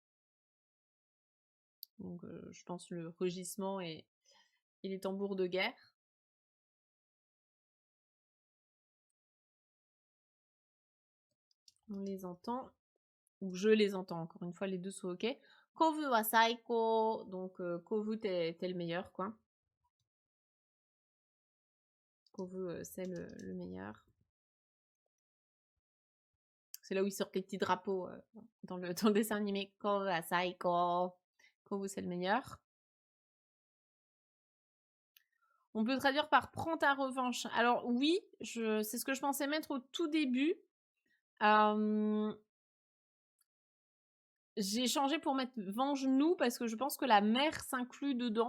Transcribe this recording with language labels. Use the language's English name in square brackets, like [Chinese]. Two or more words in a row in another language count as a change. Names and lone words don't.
[French] Donc je pense le rugissement et les tambours de guerre. On les entend. Ou je les entends, encore une fois, les deux sont ok. [Japanese] コブは最高. [French] Donc Kovu, t'es le meilleur, quoi. Kovu, c'est le meilleur. C'est là où ils sortent les petits drapeaux dans le dessin animé. [Japanese] コブは最高。コブ, [French] c'est le meilleur. On peut traduire par prends ta revanche. Alors oui, c'est ce que je pensais mettre au tout début. J'ai changé pour mettre venge-nous parce que je pense que la mère s'inclut dedans.